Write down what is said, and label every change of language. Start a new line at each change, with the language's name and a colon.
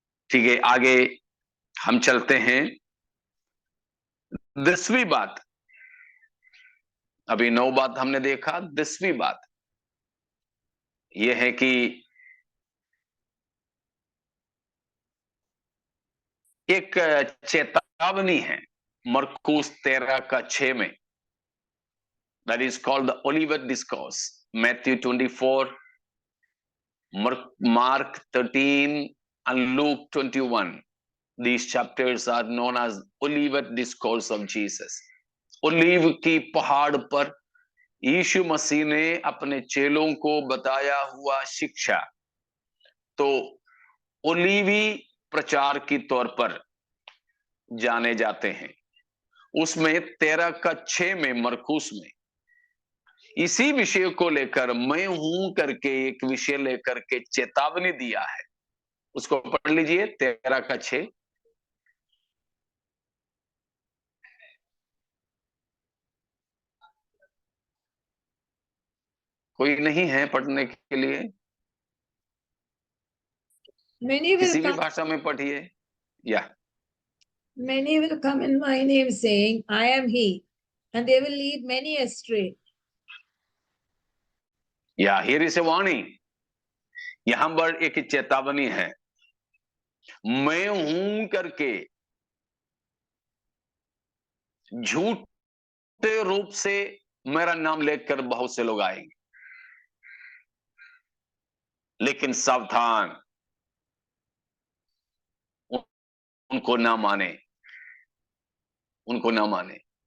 Hindi: ठीक है, आगे हम चलते हैं। 10वीं बात, अभी 9 बात हमने देखा, 10वीं बात यह है कि एक चेतावनी है मरकुस 13 का 6 में।
English: That is called the Olivet discourse. Matthew 24, Mark 13 and Luke 21. These chapters are known as Olivet Discourse of Jesus.
Hindi: Olive की पहाड़ पर यीशु मसीह ने अपने चेलों को बताया हुआ शिक्षा, तो ओलीवी प्रचार के तौर पर जाने जाते हैं। उसमें 13 का 6 में मरकुस में इसी विषय को लेकर मैं हूं करके एक विषय लेकर के चेतावनी दिया है। उसको पढ़ लीजिए 13 का 6। कोई नहीं है पढ़ने के लिए?
English: Many will
Hindi: किसी भी
English: come,
Hindi: भाषा में पढ़िए। या
English: many will come in my name saying, I am he, and they will lead many astray. या here is a warning.
Hindi: यहां पर एक चेतावनी है, मैं हूं करके झूठे रूप से मेरा नाम लेकर बहुत से लोग आएंगे, लेकिन सावधान, उनको ना माने, उनको ना माने।